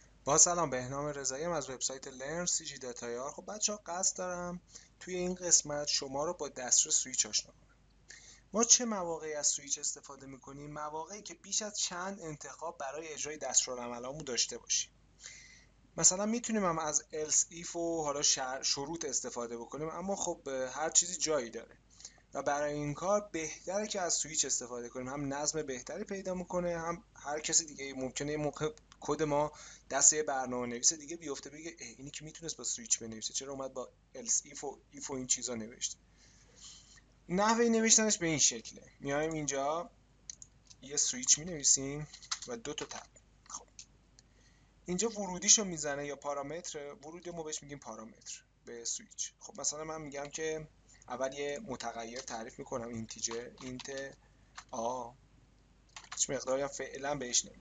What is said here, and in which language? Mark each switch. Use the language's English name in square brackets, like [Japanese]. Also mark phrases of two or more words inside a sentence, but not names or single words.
[Persian] با سلام، بهنام رضایی ام از وبسایت لرن سی جی داتایار. خب بچه ها، قصد دارم توی این قسمت شما رو با دسترس سویچ آشنا کنم. ما چه مواقعی از سویچ استفاده میکنیم؟ مواقعی که بیش از چند انتخاب برای اجرای دستورالعملامون داشته باشیم. مثلا میتونیم هم از [English] else if [Persian] و حالا شروط استفاده بکنیم، اما خب هر چیزی جایی داره و برای این کار بهتره که از سویچ استفاده کنیم. هم نظم بهتری پیدا میکنه، هم هر کسی دیگه ممکنه یه موقع کد ما دست یه برنامه‌نویس دیگه بیفته بگه اینی که میتونست با سویچ بنویسه، چرا اومد با [English] else if [Persian] و این چیزا نوشته. نحوه نوشتنش به این شکله. میایم اینجا یه سویچ مینویسیم و دو تا تب. خب اینجا ورودیشو میزنه یا پارامتر ورودی، ما بهش میگیم پارامتر به سویچ. خب مثلا من میگم که اول یه متغیر تعریف میکنم، اینتیجر، اینت آ، هیچ مقداری هم فعلا بهش نمید.